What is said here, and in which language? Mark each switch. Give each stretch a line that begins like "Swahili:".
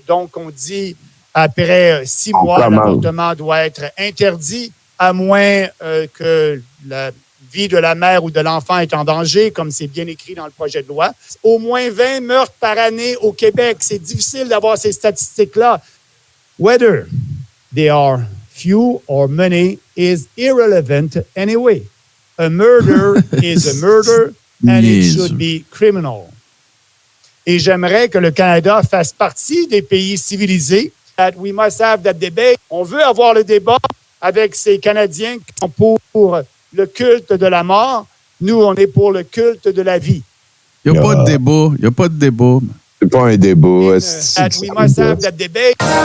French: Donc, on dit après 6 mois, l'avortement doit être interdit, à moins que la vie de la mère ou de l'enfant est en danger, comme c'est bien écrit dans le projet de loi. Au moins 20 meurtres par année au Québec. C'est difficile d'avoir ces statistiques-là.
English: Whether they are few or many is irrelevant anyway. A murder is a murder and it should be criminal.
French: Et j'aimerais que le Canada fasse partie des pays civilisés.
English: That we must have that debate.
French: On veut avoir le débat avec ces Canadiens qui sont pour le culte de la mort. Nous, on est pour le culte de la vie. Il n'y a pas de débat. Il n'y a pas de débat. C'est pas un débat.
English: That we must have that debate.